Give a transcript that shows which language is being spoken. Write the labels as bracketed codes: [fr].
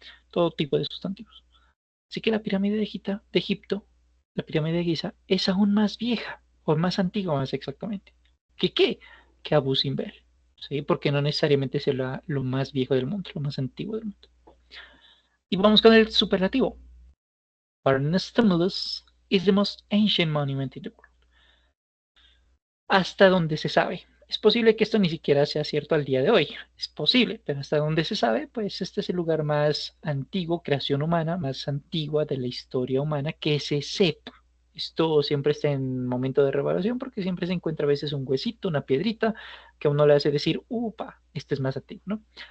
[es] Todo tipo de sustantivos. Así que la pirámide de Egipto, la pirámide de Giza, es aún más vieja, o más antigua más exactamente. ¿Que qué? Que Abu Simbel. ¿Sí? Porque no necesariamente es lo más viejo del mundo, lo más antiguo del mundo. Y vamos con el superlativo. [en] Barnes Tumulus is the most ancient monument in the world. [es] Hasta donde se sabe. Es posible que esto ni siquiera sea cierto al día de hoy. Es posible, pero hasta donde se sabe, pues este es el lugar más antiguo, creación humana, más antigua de la historia humana que se sepa. Esto siempre está en momento de revelación porque siempre se encuentra a veces un huesito, una piedrita, que a uno le hace decir, upa, este es más antiguo, ¿no?